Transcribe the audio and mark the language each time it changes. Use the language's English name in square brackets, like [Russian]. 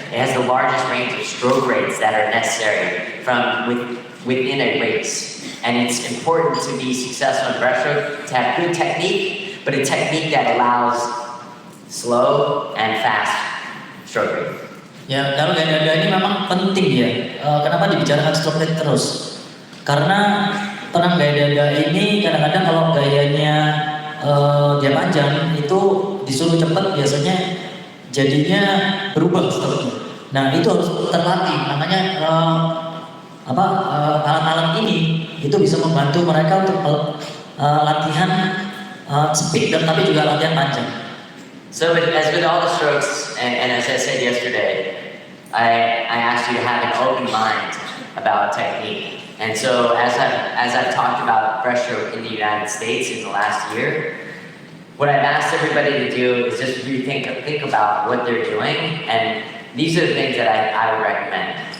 [English] It has the largest range of stroke rates that are necessary within a race. And it's important to be successful in breaststroke to have good technique, but a technique that allows slow and fast stroke rate. [Indonesian] Ya, kalau gaya dada ini memang penting ya. Kenapa dibicarakan stroke rate terus? Karena tenang gaya dada ini kadang-kadang kalau gayanya dia panjang itu disuruh cepat biasanya jadinya berubah stroke-nya. Nah itu harus terlatih. Makanya alat-alat ini itu bisa membantu mereka untuk latihan speed dan tapi juga latihan panjang. [English] So as with all the strokes, and as I said yesterday, I asked you to have an open mind about technique. And so as I've talked about breaststroke in the United States in the last year, what I've asked everybody to do is just think about what they're doing, and these are the things that I would recommend.